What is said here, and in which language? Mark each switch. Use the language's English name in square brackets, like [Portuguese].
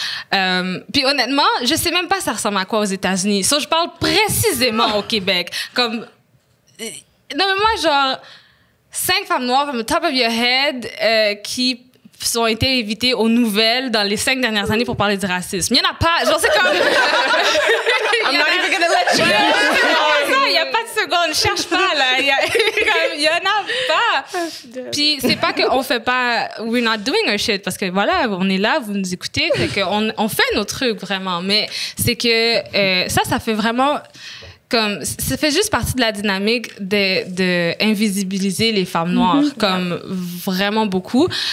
[French] Puis honnêtement, je sais même pas ça ressemble à quoi aux États-Unis. So, je parle précisément au Québec. Comme... Non, mais moi, genre, 5 femmes noires [English] from the top of your head [French] qui ont été invitées aux nouvelles dans les 5 dernières années pour parler du racisme. Il y en a pas. Genre, c'est comme... [English] I'm not even gonna let you know. [French] Il y a pas de seconde. Cherche pas, là. Il y en a pas. Puis, c'est pas qu'on fait pas... [English] We're not doing our shit. [French] Parce que, voilà, on est là, vous nous écoutez. Fait qu'on on fait nos trucs, vraiment. Mais c'est que ça fait vraiment... Comme ça fait juste partie de la dynamique de invisibiliser les femmes noires comme vraiment beaucoup.